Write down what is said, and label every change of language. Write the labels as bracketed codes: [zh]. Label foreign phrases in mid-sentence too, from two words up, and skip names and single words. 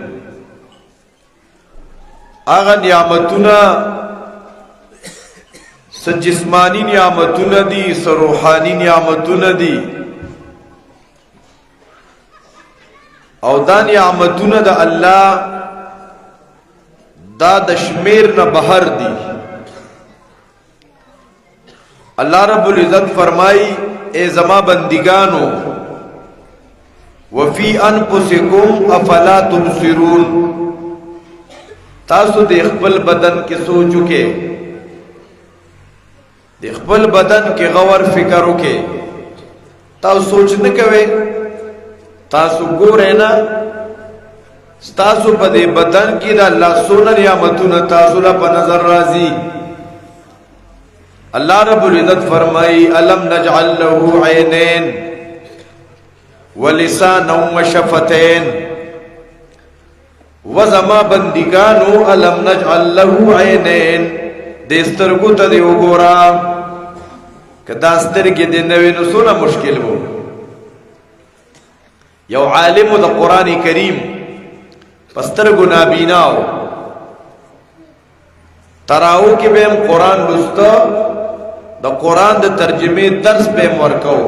[ps] هغه نعمتونه س جسمانی نعمتونه دي، س روحانی نعمتونه دي، او دا نعمتونه د الله دا د شمیر نه بهر دي. اللہ رب العزت فرمائی اے زما بندگانو [ar] وفی انفسکم افلا تبصرون، [ps] تاسو د خپل بدن کې سوچو کې، د خپل بدن کې غور فکر وکې، تاسو سوچ نه کوئ، تاسو ګورئ نه ستاسو په دې بدن کې د الله سونه نعمتونه تاسو له په نظر راځي. اللہ رب العزت فرمائی [ar] الم نجعل له عینین ولسانا وشفتین، [ps] وزما بندگانو [ar] الم نجعل له عینین، [ps] د سترګو ته دی وګورا، که دا سترګې دې نه وي نو څومره مشکل وو. یو عالم د قرآن کریم په سترګو نابیناو، تراو کې به هم قرآن لسته، د قرآن د ترجمه درس به هم ورکو.